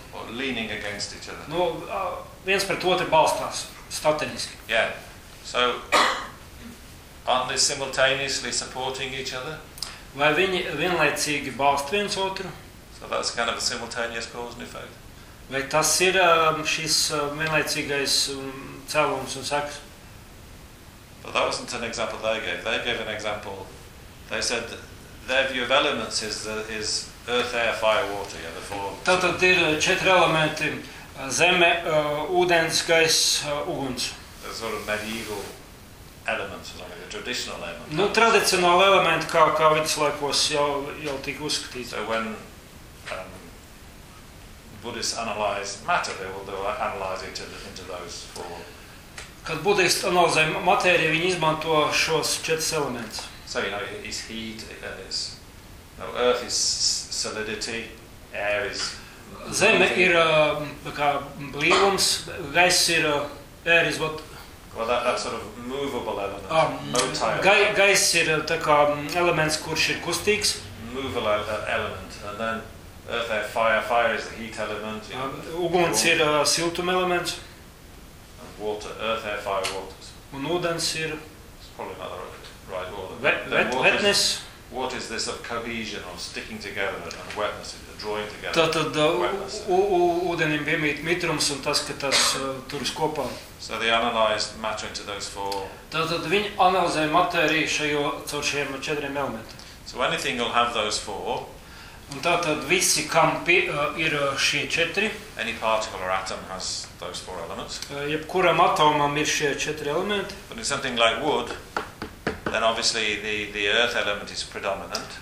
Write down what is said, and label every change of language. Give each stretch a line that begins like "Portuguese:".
English: leaning against each other.
Latvian: Nu, viens pret otru balstās, stateniski.
English: Yeah. So, aren't they simultaneously supporting each other?
Latvian: Vai viņi vienlaicīgi balst viens otru?
English: So that's kind of a simultaneous cause and effect.
Latvian: Vai tas ir šis vienlaicīgais cēlums un sekas?
English: But that wasn't an example they gave. They gave an example. They said their view of elements is earth, air, fire, water, yeah, the four.
Latvian: Tātad ir četri elementi: zeme, ūdens, gaiss, uguns.
English: A sort of medieval elements, like a traditional element.
Latvian: Nu, tradicionāli elementi, kā viduslaikos jau tika uzskatīts.
English: So when Buddhists analyze matter, they will analyze it into those four.
Latvian: Kad Buddhists analizē matēriju, viņi izmanto šos četrus elementus.
English: So, you know, it's heat, it's, no, earth is solidity, air is...
Latvian: Zeme ir kā blīvums, gaiss ir,
English: air is what? Well, that sort of movable element, motile.
Latvian: Gaiss ir tā kā elements, kurš ir kustīgs.
English: Movable element, and then earth, air, fire is the heat element.
Latvian: Uguns ir siltum elements.
English: And water, earth, air, fire, waters.
Latvian: Un ūdens ir...
English: It's probably not the right. Right, water. Wetness. What is this of cohesion, of sticking together, and wetness, of drawing together?
Latvian: Tātad ūdenim piemīt mitrums un tas, ka tas turis kopā.
English: So they analyzed matter into those four.
Latvian: Tātad viņi analizēja matēriju caur šiem četriem elementiem.
English: So anything will have those four.
Latvian: Un tātad visi, kam ir šie četri.
English: Any particle or atom has those four elements.
Latvian: Jebkuram atomam ir šie četri elementi.
English: But in something like wood, then obviously the earth element is predominant.